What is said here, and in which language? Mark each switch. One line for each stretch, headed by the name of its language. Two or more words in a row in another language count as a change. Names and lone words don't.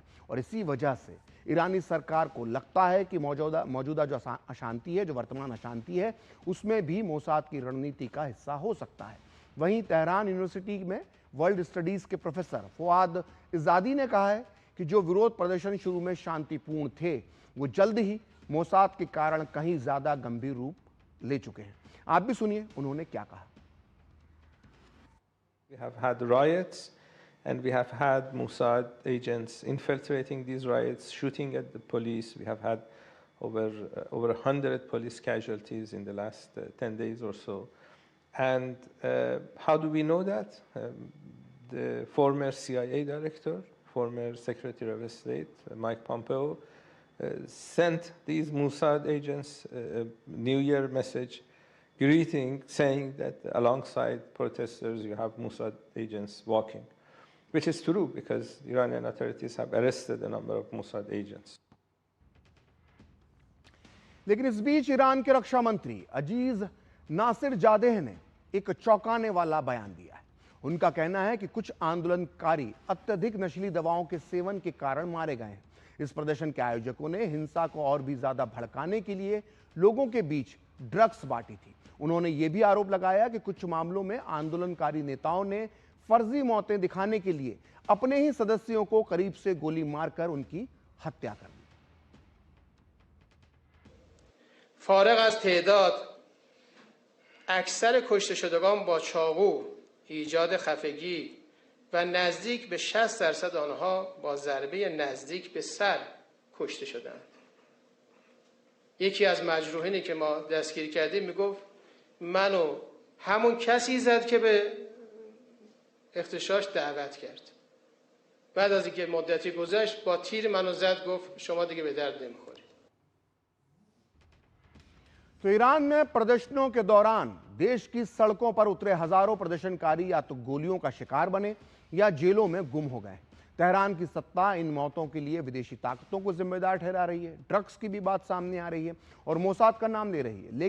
Hindi: और इसी वजह से ईरानी सरकार को लगता है कि मौजूदा जो अशांति है, जो वर्तमान अशांति है, उसमें भी मोसाद की रणनीति का हिस्सा हो सकता है। वहीं तेहरान यूनिवर्सिटी में वर्ल्ड स्टडीज के प्रोफेसर फुआद इजादी ने कहा है कि जो विरोध प्रदर्शन शुरू में शांतिपूर्ण थे, वो जल्द ही मोसाद के कारण कहीं ज्यादा गंभीर रूप ले चुके हैं। आप भी सुनिए उन्होंने क्या कहा।
English: We have had riots, and we have had Mossad agents infiltrating these riots, shooting at the police. We have had over 100 police casualties in the last 10 days or so. And how do we know that? The former CIA director, former Secretary of State, Mike Pompeo, sent these Mossad agents a New Year message greeting, saying that alongside protesters you have Mossad agents walking, which is true because Iranian authorities have arrested a number of Mossad agents.
Hindi: लेकिन इस बीच ईरान के रक्षा मंत्री अजीज नासिर जादेह ने एक चौंकाने वाला बयान दिया है। उनका कहना है कि कुछ आंदोलनकारी अत्यधिक नशीली दवाओं के सेवन के कारण मारे गए हैं। इस प्रदर्शन के आयोजकों ने हिंसा को और भी ज्यादा भड़काने के लिए लोगों के बीच ड्रग्स बांटी थी। उन्होंने यह भी आरोप लगाया कि कुछ मामलों में आंदोलनकारी नेताओं ने फर्जी मौतें दिखाने के लिए अपने ही सदस्यों को करीब से गोली मारकर उनकी हत्या कर दी।
Persian: فارغ از تعداد اکثر کشته شدگان با چاقو، ایجاد خفگی و نزدیک به 60% آنها با ضربه نزدیک به سر کشته شدند. یکی از مجروحینی که ما دستگیر کردیم میگفت منو همون کسی زد که به اغتشاش دعوت کرد. بعد از اینکه مدتی گذشت با تیر منو زد، گفت شما دیگه به درد نمیخورید.
Hindi: तो ईरान में प्रदर्शनों के दौरान देश की सड़कों पर उतरे हजारों प्रदर्शनकारी या तो गोलियों का शिकार बने या जेलों में गुम हो गए। तेहरान की सत्ता इन मौतों के लिए विदेशी ताकतों को जिम्मेदार ठहरा रही है। ड्रग्स की भी बात सामने आ रही है और मोसाद का नाम ले रही है।